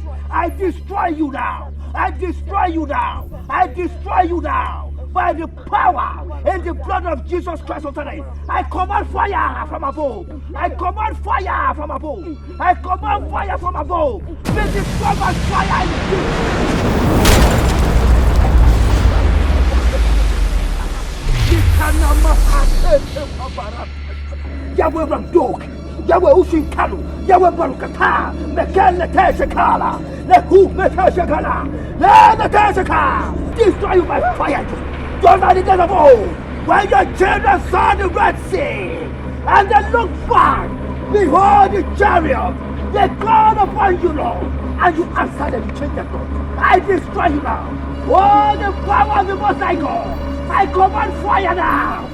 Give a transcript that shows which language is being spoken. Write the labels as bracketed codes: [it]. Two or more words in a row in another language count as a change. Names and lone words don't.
[en] I destroy you now. I destroy you now. I destroy you now. By the power and the blood of Jesus Christ of Nazareth. I command fire from above. I command fire from above. I command fire from above. Be destroyed by fire in Jesus. Yahweh Ramdok, Yahweh Ushinkalu, Yahweh Barukata, Mekele Teshakala, Lehu Meteshakala, Leteshaka. Destroy you by fire. Just like the days of old, when your children saw the Red Sea, and they looked back, behold the chariot, they called upon you, Lord, and you answered them, you changed their thought. I destroy you now. Oh, the power of the Most High God, I command fire now.